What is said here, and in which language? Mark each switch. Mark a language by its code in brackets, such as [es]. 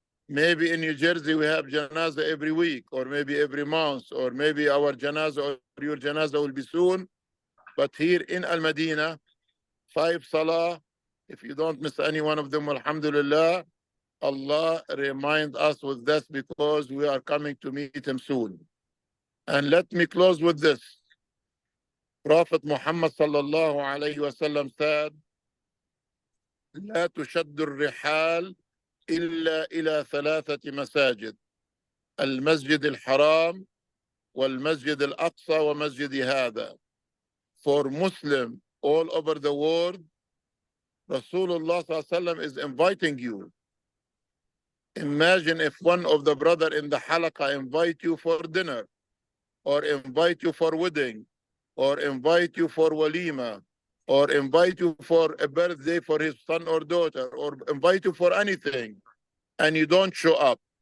[en] Maybe in New Jersey we have janazah every week, or maybe every month, or maybe our janazah or your janazah will be soon. But here in Al-Madinah, 5 salah, if you don't miss any one of them, alhamdulillah, Allah remind us with this because we are coming to meet him soon. And let me close with this. Prophet Muhammad sallallahu alayhi wa sallam said, [ar] لا تشد الرحال إلا إلى 3 مساجد المسجد الحرام والمسجد الأقصى ومسجد هذا. [en] For Muslim all over the world, Rasulullah sallallahu alayhi wa sallam is inviting you. Imagine if one of the brother in the halaqah invite you for dinner, or invite you for wedding, or invite you for walima, or invite you for a birthday for his son or daughter, or invite you for anything, and you don't show up.